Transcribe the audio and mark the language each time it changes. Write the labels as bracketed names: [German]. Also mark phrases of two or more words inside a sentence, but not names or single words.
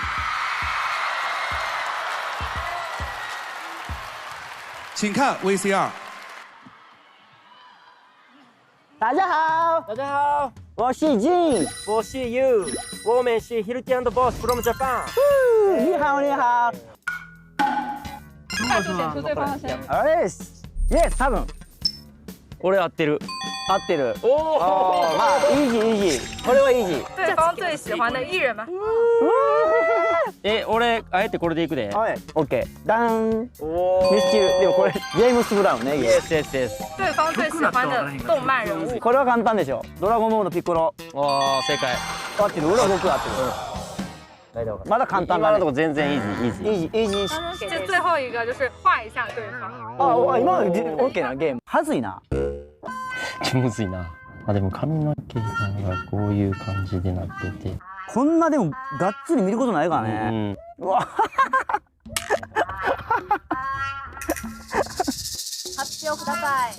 [Chinese] 请看 VCR。大家好，大家好，我是 Jin， 我是 You， 我们是 [English] Hilti and Boss from Japan。 [Chinese] 你好，你好。快速显出对方的声音。 [Japanese] Yes，多分。俺合ってる。合ってる。おお。まあeasy。これは easy。 [Chinese] 对方最喜欢的艺人吗？ [Japanese] 俺あえてこれでいくで。はい。OK。ダン。ミスチル。でもこれジェームスブラウンね。Yes。 [Chinese] 对方最喜欢的动漫人物。 [Japanese] これは簡単でしょ。ドラゴンボールのピッコロ。おー正解。合ってる。俺は僕合ってる。大丈夫。まだ簡単だね。今のとこ全然 easy。 [Chinese] 这最后一个就是画一下对方。 [Japanese] あ、今の OK なゲーム。はずいな。むずいな。あ、でも髪の毛がこういう感じでなってて。こんなでもがっつり見ることないからね。うわ。発表ください。